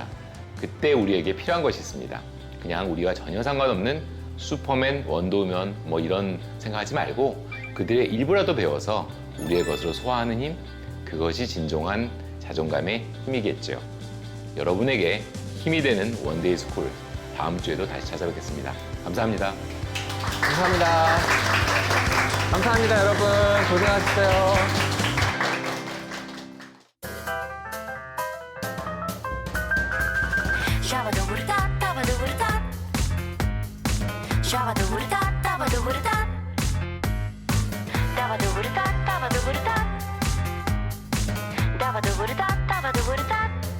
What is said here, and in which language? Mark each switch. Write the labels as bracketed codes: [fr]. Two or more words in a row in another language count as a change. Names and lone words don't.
[ko] 그때 우리에게 필요한 것이 있습니다. 그냥 우리와 전혀 상관없는 슈퍼맨, 원더우먼 뭐 이런 생각하지 말고 그들의 일부라도 배워서 우리의 것으로 소화하는 힘, 그것이 진정한 자존감의 힘이겠죠. 여러분에게 힘이 되는 원데이 스쿨, 다음 주에도 다시 찾아뵙겠습니다. 감사합니다. 감사합니다. 감사합니다, 여러분. 고생하셨어요. Shabba-doo-doo-dah, dabba-doo-doo-dah. Shabba-doo-doo-dah, dabba-doo-doo-dah. Dabba-doo-doo-dah, dabba-doo-doo-dah. Dabba-doo-doo-dah, dabba-doo-doo-dah.